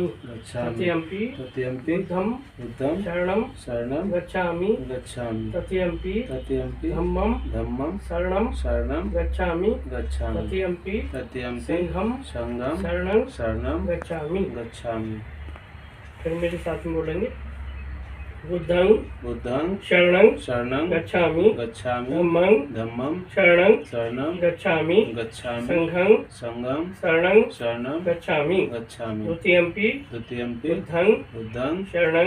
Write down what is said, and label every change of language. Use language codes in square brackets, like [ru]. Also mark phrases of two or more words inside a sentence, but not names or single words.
[pi] गच्छामि तृतीयंपि तृतीयंपि बुद्धं बुद्धं शरणं शरणं गच्छामि गच्छामि तृतीयंपि तृतीयंपि धम्मं धम्मं शरणं शरणं गच्छामि गच्छामि तृतीयंपि तृतीयंपि संघं संघं शरणं शरणं गच्छामि। गच्छामि। [hi] फिर मेरे साथ में बोलेंगे बुद्धं [pi] बुद्धं शरणं शरणं गच्छामि गच्छामि धम्मं धम्मं शरणं शरणं गच्छामि गच्छामि संघं संघं शरणं शरणं गच्छामि गच्छामि द्वितीयंपि द्वितीयंपि बुद्धं बुद्धं शरणं